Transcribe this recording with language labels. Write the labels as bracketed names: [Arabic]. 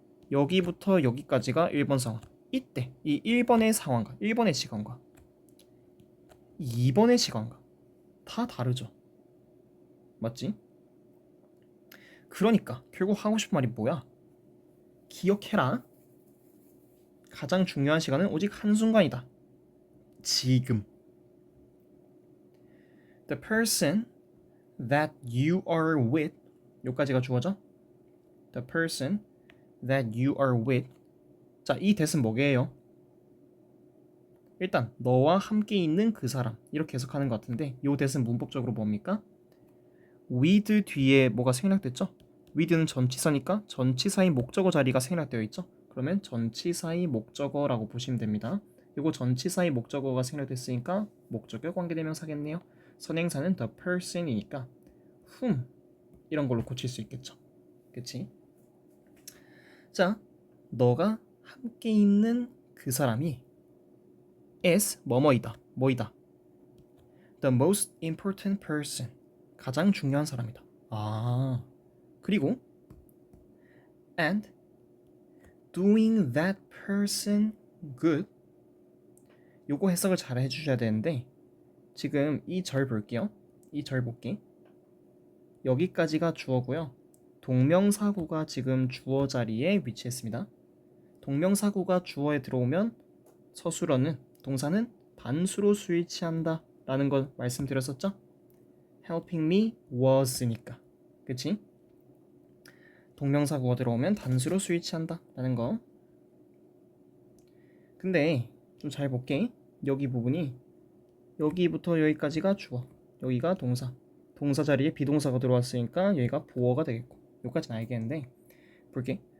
[Korean] 여기부터 여기까지가 1번 상황. 이때 이 1번의 상황과 1번의 시간과 2번의 시간과 다 다르죠. 맞지? 그러니까 결국 하고 싶은 말이 뭐야? 기억해라. 가장 중요한 시간은 오직 한순간이다. 지금. [English] The person that you are with, [Korean] 여기까지가 주어져. [English] The person that you are with. [Korean] 자, 이 that은 뭐게요? 일단 너와 함께 있는 그 사람, 이렇게 해석하는 것 같은데 이 that은 문법적으로 뭡니까? with 뒤에 뭐가 생략됐죠? with는 전치사니까 전치사의 목적어 자리가 생략되어 있죠? 그러면 전치사의 목적어라고 보시면 됩니다. 이거 전치사의 목적어가 생략됐으니까 목적어 관계대명사겠네요. 선행사는 the person이니까 whom 이런 걸로 고칠 수 있겠죠. 그치? 자, 너가 함께 있는 그 사람이 is 뭐뭐이다. 뭐이다. [English] The most important person. [Korean] 가장 중요한 사람이다. [English] 그리고 and doing that person good. [Korean] 요거 해석을 잘 해주셔야 되는데 지금 이 절 볼게요. 이 절 볼게. 여기까지가 주어고요. 동명사구가 지금 주어 자리에 위치했습니다. 동명사구가 주어에 들어오면 서술어는 동사는 단수로 수일 취한다 라는 걸 말씀드렸었죠? [English] helping me was니까. [Korean] 그치? 동명사구가 들어오면 단수로 수일 취한다 라는 거. 근데 좀 잘 볼게. 여기 부분이 여기부터 여기까지가 주어, 여기가 동사. 동사 자리에 비동사가 들어왔으니까 여기가 보어가 되겠고, 여기까지는 알겠는데 볼게.